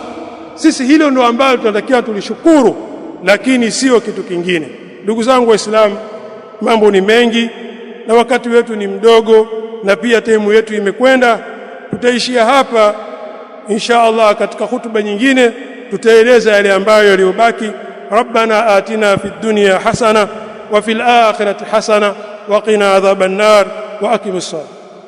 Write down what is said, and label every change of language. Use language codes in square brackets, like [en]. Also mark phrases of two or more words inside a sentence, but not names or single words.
[sw] Sisi hilo ndio ambalo tunatakiwa tulishukuru, lakini sio kitu kingine. Ndugu zangu Waislamu, mambo ni mengi na wakati wetu ni mdogo, na pia taimu yetu imekwenda. Tutaishia hapa [ar] إن شاء الله. [sw] Katika hutuba nyingine tutaeleza yale ambayo yaliyobaki. [ar] ربنا آتنا في الدنيا حسنة وفي الآخرة حسنة وقنا عذاب النار وأقم الصلاة.